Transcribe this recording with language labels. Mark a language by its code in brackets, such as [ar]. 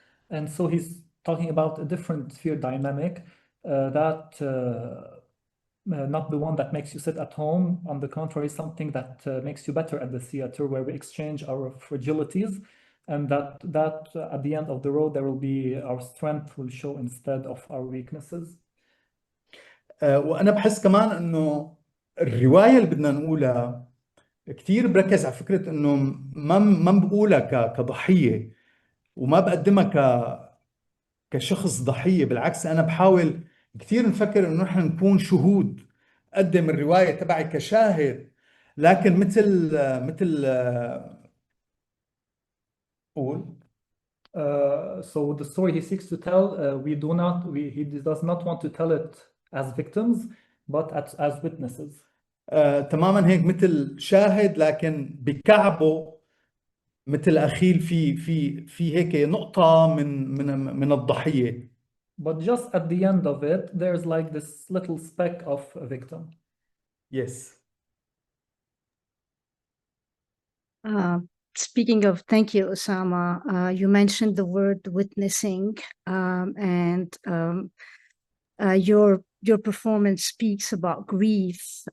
[en] And so he's talking about a different fear dynamic that not the one that makes you sit at home. On the contrary, something that makes you better at the theater, where we exchange our fragilities, and that at the end of the road, there will be our strength will show instead of our weaknesses. [ar] وأنا بحس كمان إنه الرواية اللي بدنا نقولها كتير بركز على فكرة إنه ما بقولها كضحية، وما بقدمها كشخص ضحية. بالعكس أنا بحاول كتير نفكر إنه نحن نكون شهود، أقدم الرواية تبعي كشاهد، لكن مثل قول. [en] So the story he seeks to tell, he does not want to tell it as victims, but as witnesses. [ar] تماما هيك، مثل شاهد لكن بكعبه مثل أخيل في هيك نقطة من الضحية. [en] But just at the end of it, there's like this little speck of a victim. Yes. Speaking of, thank you, Ossama. You mentioned the word witnessing, and your performance speaks about grief.